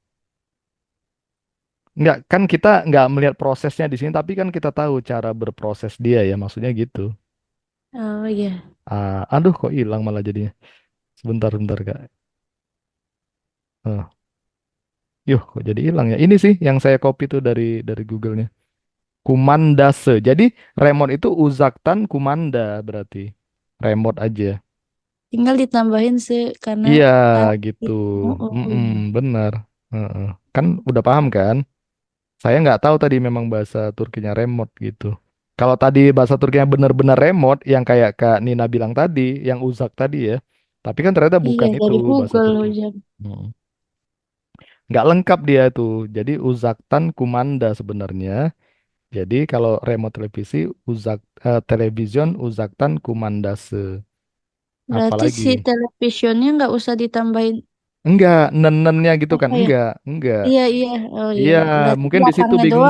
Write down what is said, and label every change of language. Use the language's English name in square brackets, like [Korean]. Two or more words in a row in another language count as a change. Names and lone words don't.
[Indonesian] Nggak, kan kita nggak melihat prosesnya di sini, tapi kan kita tahu cara berproses dia ya, maksudnya gitu. Oh iya. Aduh, kok hilang malah jadinya. Sebentar, sebentar, Kak. Eh, kok jadi hilang ya? Ini sih yang saya copy tuh dari Google-nya. Kumandase. Jadi remote itu [Turkish] uzaktan kumanda [Indonesian] berarti. Remote aja. Tinggal ditambahin se karena Iya, kan gitu. oh, oh, Mm-mm, iya. benar. Heeh. Kan udah paham kan? Saya nggak tahu tadi memang bahasa Turkinya remote gitu. Kalau tadi bahasa Turkinya benar-benar remote, yang kayak Kak Nina bilang tadi, yang uzak tadi ya. Tapi kan ternyata Iya bukan itu dari bahasa Google Turki. udah. Mm. Nggak lengkap dia itu. Jadi [Turkish] uzaktan kumanda [Indonesian] sebenarnya. Jadi kalau remote televisi, [Turkish] television uzaktan kumandase. [Indonesian] Berarti si Apalagi? televisionnya nggak usah ditambahin Enggak, nenennya gitu kan? apa ya? Enggak, enggak. Iya iya. Oh iya. Iya, Berarti mungkin di situ